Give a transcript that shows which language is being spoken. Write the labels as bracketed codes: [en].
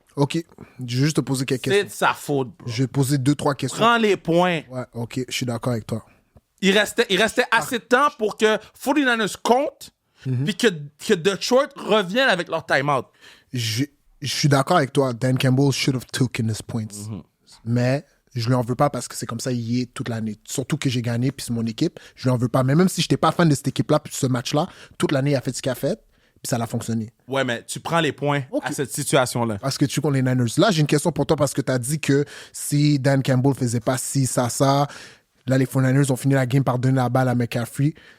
[fr] Ok. Je vais juste te poser quelques C'est questions. de sa faute, bro. Je vais poser 2-3 questions. Prends les points. Ouais, ok. Je suis d'accord avec toi. Il restait assez de temps pour que 49ers compte, puis que Detroit revienne avec leur timeout. Je suis d'accord avec toi. [en] Dan Campbell should have taken his points. [fr] Mais je lui en veux pas parce que c'est comme ça il est toute l'année. Surtout que j'ai gagné, puis c'est mon équipe. Je lui en veux pas. Mais même si je n'étais pas fan de cette équipe-là, puis ce match-là, toute l'année, il a fait ce qu'il a fait, puis ça a fonctionné. Ouais, mais tu prends les points à cette situation-là. Parce que tu connais les Niners. Là, j'ai une question pour toi parce que tu as dit que si Dan Campbell faisait pas ci, ça, là, les 49ers ont fini la game par donner la balle à McCaffrey.